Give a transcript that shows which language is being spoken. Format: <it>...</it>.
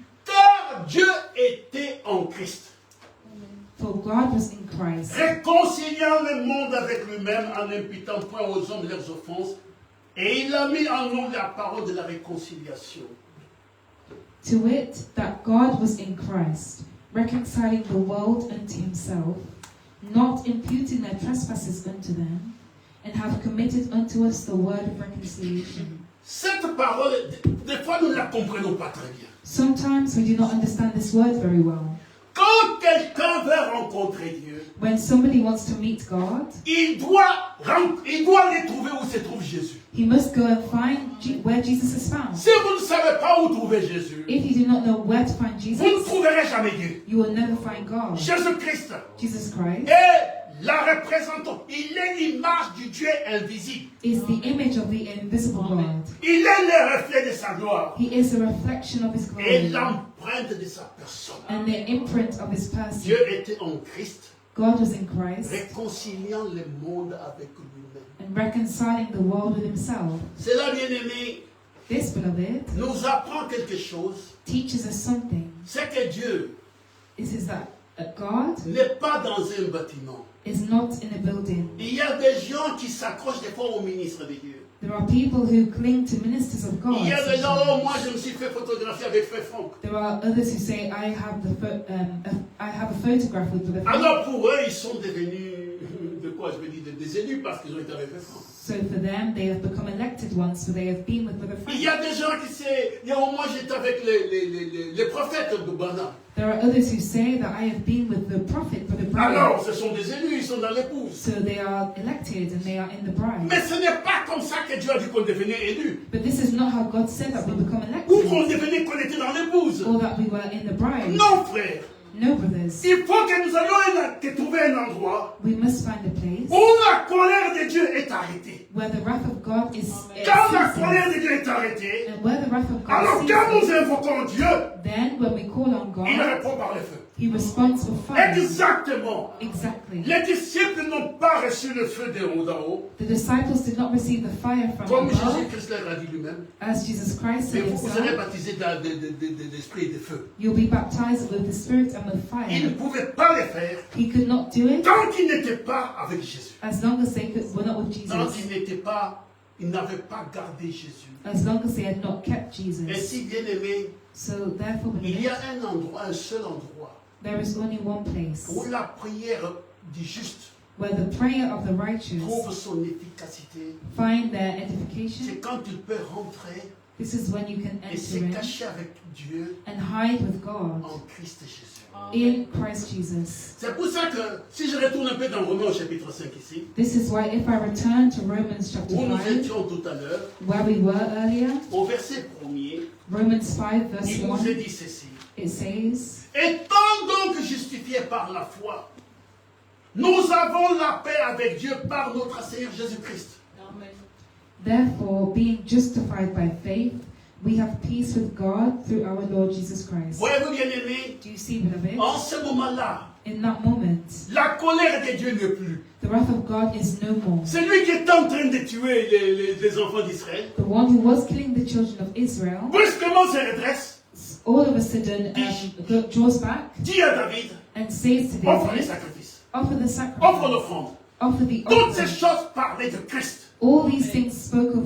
<fr>car Dieu était en Christ,</fr> <en>for God was in Christ,</en> <fr>réconciliant le monde avec lui-même en n'imputant point aux hommes leurs offenses, et il a mis en nous la parole de la réconciliation.</fr> <en>to wit, that God was in Christ, reconciling the world unto himself, not imputing their trespasses unto them, and have committed unto us the word of reconciliation.</en> <fr>Cette parole, des fois nous ne la comprenons pas très bien.</fr> <en>Sometimes we do not understand this word very well.</en> <fr>Quand quelqu'un veut rencontrer Dieu,</fr> <en>When somebody wants to meet God,</en> <fr>il doit aller trouver où se trouve Jésus.</fr> <en>he must go and find where Jesus is found.</en> <fr>Si vous ne savez pas où trouver Jésus,</fr> <en>If you do not know where to find</en> <fr>vous ne</fr> <en>Jesus,</en> <fr>trouverez jamais Dieu.</fr> <en>you will never find God.</en> <fr>Jésus-Christ</fr> <en>Jesus Christ</en> <fr>est la représentante. Il est l'image du Dieu invisible.</fr> <en>is the image of the invisible God.</en> <fr>Il est le reflet de sa gloire</fr> <en>He is a reflection of his</en> <fr>et</fr> <en>glory</en> <fr>l'empreinte de sa personne.</fr> <en>and the imprint of his person.</en> <fr>Dieu était en Christ,</fr> <en>God was in Christ</en> <fr>réconciliant le monde avec lui-même.</fr> <en>and reconciling the world with himself.</en> <fr>Cela, bien aimé,</fr> <en>This, beloved,</en> <fr>nous apprend quelque chose.</fr> <en>teaches us something.</en> <fr>C'est que Dieu</fr> <en>is that God</en> <fr>n'est pas dans un bâtiment.</fr> <en>is not in a building.</en> <fr>Il y a des gens qui s'accrochent des fois au ministre de Dieu.</fr> <en>There are people who cling to ministers of God.</en> <fr>Il y a des gens, oh,</fr> <en>sometimes.</en> <fr>moi je me suis fait photographier avec Frère Franck.</fr> <en>There are others who say, I have a photograph with Brother Frank.</en> <fr>Alors pour eux, ils sont devenus, de quoi je veux dire, des élus parce qu'ils ont été avec Frère Franck.</fr> <en>So for them, they have become elected ones, so they have been with Brother</en> <fr>Il y</fr> <en>Frank.</en> <fr>a des gens qui</fr> <en>say,</en> <fr>oh, moi j'étais avec les prophètes de Bana.</fr> <en>There are others who say that I have been with the prophet, Brother Brian.</en> <fr>Alors, ce sont des élus, ils sont dans l'épouse.</fr> <en>So they are elected and they are in the bride.</en> <fr>Mais ce n'est pas comme ça que Dieu a dit qu'on devenait élu.</fr> <en>But this is not how God said that we become</en> <fr>Ou qu'on</fr> <en>elected,</en> <fr>devenait qu'on était dans l'épouse.</fr> <en>or that we were in the bride.</en> <fr>Non, frère.</fr> <en>No, brothers.</en> <fr>Il faut que nous allions trouver un endroit</fr> <en>We must find a place</en> <fr>où la colère de Dieu est arrêtée.</fr> <en>where the wrath of God is</en> <fr>Quand la</fr> <en>ceasing.</en> <fr>colère de Dieu est arrêtée,</fr> <en>And where the wrath of</en> <fr>alors</fr> <en>God</en> <fr>quand nous</fr> <en>ceases,</en> <fr>invoquons Dieu,</fr> <en>then when we call on</en> <fr>il</fr> <en>God,</en> <fr>répond par le feu.</fr> <en>He responds with fire.</en> <fr>Exactement.</fr> <en>Exactly.</en> <fr>Les disciples n'ont pas reçu le feu d'en haut,</fr> <en>The disciples did not receive the fire from</en> <fr>comme</fr> <en>above,</en> <fr>Jésus-Christ l'a dit lui-même.</fr> <en>as Jesus Christ</en> <fr>Mais</fr> <en>said</en> <fr>vous serez</fr> <en>himself.</en> <fr>baptisés d'esprit et de feu.</fr> <en>You'll be baptized with the Spirit and with</en> <fr>Il ne</fr> <en>fire.</en> <fr>pouvait pas le faire</fr> <en>He could not do it</en> <fr>tant qu'il n'était pas avec Jésus.</fr> <en>as long as they were not with</en> <fr>Tant</fr> <en>Jesus,</en> <fr>qu'il n'avait pas gardé Jésus.</fr> <en>as long as they had not kept Jesus.</en> <fr>Ainsi, bien aimé,</fr> <en>So therefore,</en> <fr>il y</fr> <en>beloved,</en> <fr>a un endroit, un seul endroit,</fr> <en>there is only one place</en> <fr>où la prière du juste</fr> <en>where the prayer of the righteous</en> <fr>trouve son efficacité.</fr> <en>find their</en> <fr>C'est</fr> <en>edification.</en> <fr>quand tu peux rentrer</fr> <en>This is when you can</en> <fr>et</fr> <en>enter</en> <fr>se</fr> <en>in</en> <fr>cacher avec Dieu</fr> <en>and hide with God</en> <fr>en Christ Jésus.</fr> <en>in Christ Jesus.</en> <fr>C'est pour ça que, si je retourne un peu dans Romains au chapitre 5 ici,</fr> <en>This is why if I return to Romans chapter</en> <fr>où nous</fr> <en>5,</en> <fr>étions tout à l'heure,</fr> <en>where we were earlier,</en> <fr>au verset 1er,</fr> <en>Romans 5 verse</en> <fr>il nous</fr> <en>1,</en> <fr>est dit ceci.</fr> <en>it says,</en> <fr>Étant donc justifiés par la foi, nous avons la paix avec Dieu par notre Seigneur Jésus-Christ.</fr> <en>therefore, being justified by faith, we have peace with God through our Lord Jesus Christ.</en> <fr>Voyez-vous, bien-aimés,</fr> <en>Do you see, beloved?</en> <fr>en ce moment-là,</fr> <en>In that moment,</en> <fr>la colère de Dieu n'est plus.</fr> <en>the wrath of God is no more.</en> <fr>C'est lui qui est en train de tuer les enfants d'Israël.</fr> <en>The one who was killing the children of Israel,</en> <fr>Brusquement se redresse,</fr> <en>all of a sudden draws back</en> <fr>dit à David,</fr> <en>and says to</en> <fr>offre les</fr> <en>David,</en> <fr>sacrifices,</fr> <en>offer the</en> <fr>offre</fr> <en>sacrifice,</en> <fr>l'offrande.</fr> <en>offer the</en> <fr>Toutes ces</fr> <en>offering.</en> <fr>choses parlaient de Christ.</fr> <en>All these things spoke of</en>